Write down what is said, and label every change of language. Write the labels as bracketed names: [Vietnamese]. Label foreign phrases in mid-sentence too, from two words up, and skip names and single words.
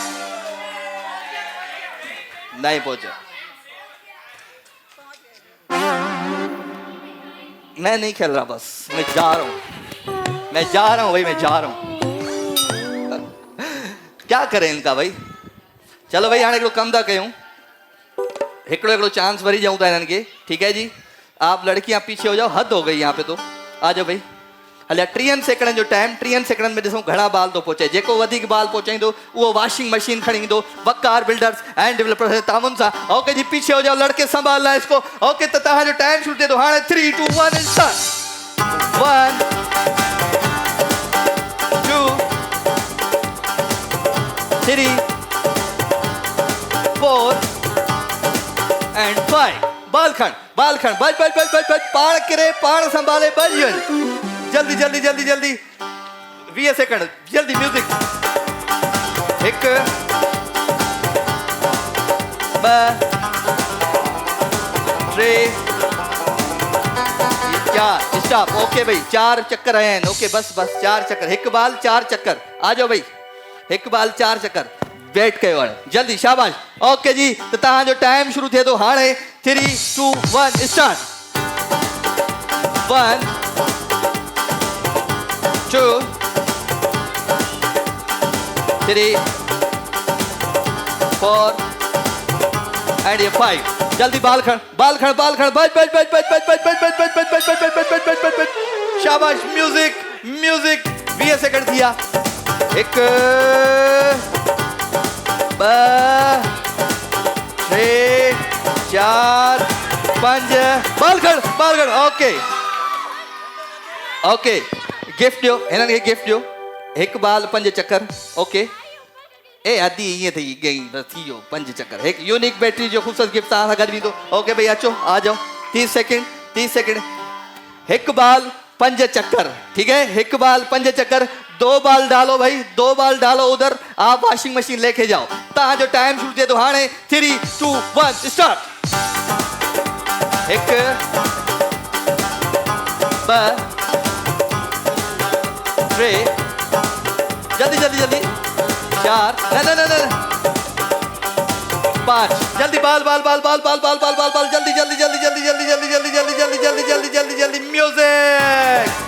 [Urdu] نہیں پہنچا. میں نہیں کھیل رہا، بس میں جا رہا ہوں بھائی، میں جا رہا ہوں. کیا کریں ان کا بھائی. [Sindhi] चलो भाई हाणे कम था कयूं, हिकिड़ो चांस वरी जाऊं था इन्हनि खे। [Urdu] ٹھیک ہے جی، آپ لڑکیاں پیچھے ہو جاؤ، حد ہو گئی یہاں پہ تو. آ جاؤ بھائی. [Sindhi] हलिया 30 सेकंड जो टाइम, 30 सेकंड में ॾिसूं घणा बाल तो पहुचे। जेको वधीक बाल पहुचाईंदो उहो [English] washing machine [Sindhi] खणी ईंदो वकार बिल्डर्स एंड डेवलपर्स जे तामुन सां। [Urdu] اوکے جی پیچھے ہو جاؤ، لڑکے سنبھالنا اس کو. [Sindhi] ओके तो तव्हांजो टाइम शुरू थिए थो हाणे। 3 2 1 स्टार्ट। 1 2 3 4 एंड 5 बाल खण बच पाण किरे पाण संभाले बच वञ। जल्दी 20 सेकंड जल्दी म्यूजिक। 1 2 3 4 स्टॉप। [Urdu] اوکے بھائی 4 چکر آئے ہیں۔ اوکے بس 4 چکر، 1 بال 4 چکر. آ جاؤ بھائی, [Sindhi] 1 बाल 4 चक्कर वेट कयो हाणे जल्दी। शाबाश। ओके जी तो तव्हांजो टाइम शुरू थिए थो हाणे। 3 2 1 स्टार्ट। 1 2 3 4 एंड ये 5। जल्दी बाल खड़ बच। शाबाश म्यूजिक 20 सेकंड थिया। 1 2 3 4 5 बाल खड़। ओके गिफ्ट ॾियो हिननि खे, गिफ्ट ॾियो। 1 बाल 5 चक्कर। ओके ए आदि ईअं थी गई बस थी वियो 5 चक्कर। 1 यूनिक बैटरी जो ख़ूबसूरत गिफ्ट तव्हां सां गॾु ईंदो। ओके भाई अचो आ जाओ। 30 सेकंड 1 बाल 5 चक्कर। [Urdu] ٹھیک ہے 1 بال 5 چکر. 2 بال ڈالو بھائی، 2 بال ڈالو ادھر. आप [English] washing machine [Urdu] لے کے جاؤ. [Sindhi] तव्हांजो टाइम शुरू थिए थो हाणे। 3 2 1 स्टार्ट। 1 2 3 जल्दी 4 न 5 जल्दी बाल जल्दी म्यूजिक।